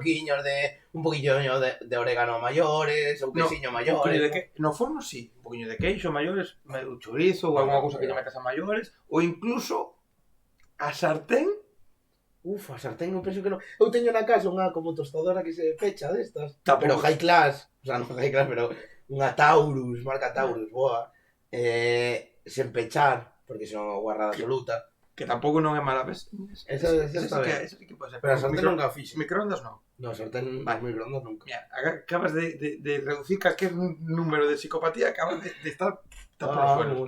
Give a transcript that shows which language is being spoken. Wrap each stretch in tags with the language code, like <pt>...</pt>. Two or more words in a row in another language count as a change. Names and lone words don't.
<gl>truquiños de un poquillo de orégano mayores, un quesiño Un poquinho mayores. de que... No forno sí, un poquinho de queixo maiores, medio chorizo ou alguna cousa que lle metas a maiores, ou incluso a sartén. Uf, a sartén eu penso que non. Eu teño na casa unha como tostadora que se pecha destas. Tampouco. Pero</gl> <en>high class,</en> <gl>o sea, non</gl> <en>high class,</en> <gl>pero unha Taurus, marca Taurus, boa. Sen pechar, porque senón é guarrada absoluta. Que tampouco non é mala vez. Esa está ben. Esa sí que pode ser. Pero a sartén nunca a fixe. Microondas non. No, sartén Vale. microondas nunca. Mira, acabas de reducir calquer número de psicopatía, acabas de estar</gl> <es>por los suelos.</es>